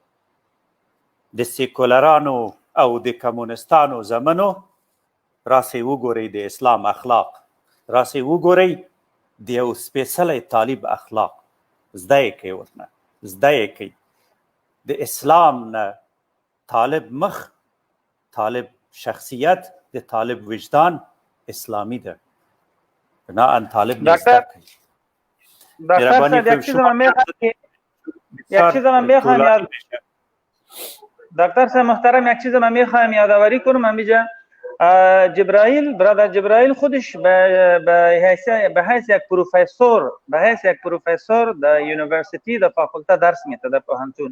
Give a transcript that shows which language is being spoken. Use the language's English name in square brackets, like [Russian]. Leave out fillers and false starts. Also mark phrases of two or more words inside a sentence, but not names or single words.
[Pashto] د سیکولرانو او د کمونستانو زمنو راسئ وګورئ د اسلام اخلاق، راسئ وګورئ د یو سپېڅلی طالب اخلاق. زده یې کوئ، ورنه زده یې کوئ. د اسلام نه طالب مخ، طالب شخصیت، د طالب وجدان اسلامی ده. بناءً طالب [Persian] دکتر صاحب یک چیز من میخواهم دکتر صاحب محترم یک چیز من میخواهم یادآوری کنم همینجا. جبرائیل برادر جبرائیل خودش به حیث یک پروفیسور در یونیورسیتی در فاکولته درس میده در پوهنتون.